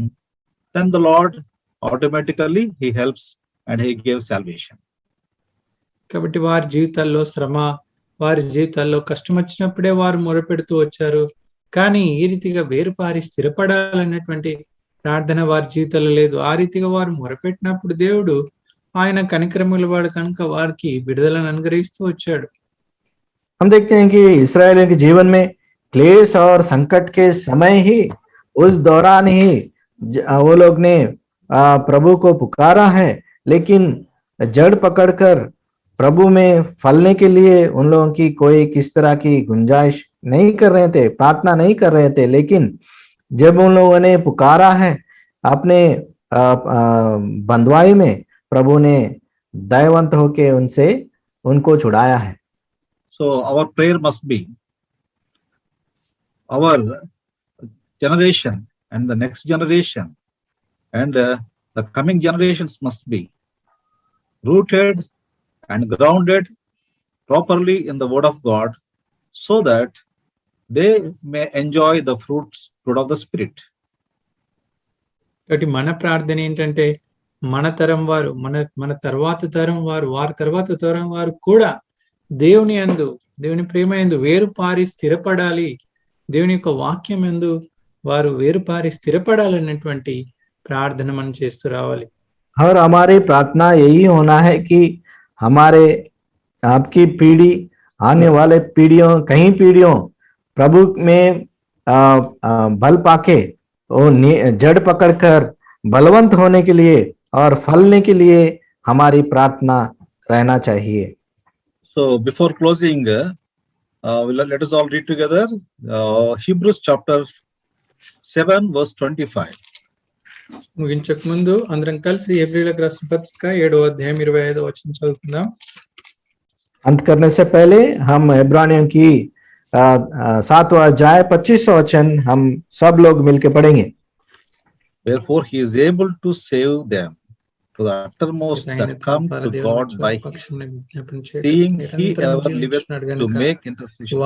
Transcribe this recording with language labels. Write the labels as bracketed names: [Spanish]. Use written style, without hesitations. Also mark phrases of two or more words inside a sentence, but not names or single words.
[English] Then the Lord automatically he helps and he gives salvation. [Telugu] కాబట్టి వారి జీవితాల్లో శ్రమ, వారి జీవితాల్లో కష్టం వచ్చినప్పుడే వారు మొరపెడుతూ వచ్చారు. కానీ ఈ రీతిగా వేరుపారి స్థిరపడాలన్నటువంటి ప్రార్థన వారి జీవితంలో లేదు. ఆ రీతిగా వారు మొరపెట్టినప్పుడు దేవుడు ఆయన కనికరముల వాడు కనుక వారికి విడుదలను అనుగ్రహిస్తూ వచ్చాడు. [Hindi] हम देखते हैं कि इस्राएलियों के जीवन में क्लेश और संकट के समय ही, उस दौरान ही वो लोग ने प्रभु को पुकारा है, लेकिन जड़ पकड़कर प्रभु में फलने के लिए उन लोगों की कोई किस तरह की गुंजाइश नहीं कर रहे थे, प्रार्थना नहीं कर रहे थे, लेकिन जब उन लोगों ने पुकारा है अपने बंधुआई में, प्रभु ने दयावंत होके उनको छुड़ाया है। [English] So our prayer must be our generation and the next generation and the coming generations must be rooted and grounded properly in the word of God, so that they may enjoy the fruit of the Spirit. [Telugu] కాబట్టి మన ప్రార్థన ఏంటంటే మన తరం వారు, మన తర్వాత తరం వారు, వారి తర్వాత తరం వారు కూడా దేవుని ప్రేమ యందు వేరుపారి స్థిరపడాలి, దేవుని యొక్క వాక్యం యందు వారు వేరుపారి స్థిరపడాలన్నటువంటి ప్రార్థన మనం చేస్తూ రావాలి. [Hindi] और हमारी प्रार्थना यही होना है कि हमारे आपकी पीढ़ी, आने वाले कई पीढ़ियों प्रभु में बल पाके वो जड़ पकड़कर बलवंत होने के लिए और फलने के लिए हमारी प्रार्थना रहना चाहिए। [English] So before closing, let us all read together Hebrews chapter 7 verse 25. [Telugu] ముగించక ముందు అందరం కలిసి హెబ్రీయులకు రాసిన పత్రిక 7వ అధ్యాయం 25వ వచనం చదువుకుందాం. [Hindi] अंत करने से पहले हम इब्रानियों की 7वां अध्याय 25वां वचन हम सब लोग मिलकर पढ़ेंगे। [English] Wherefore he is able to save them to the uttermost that come to God by him, seeing he ever liveth to make intercession for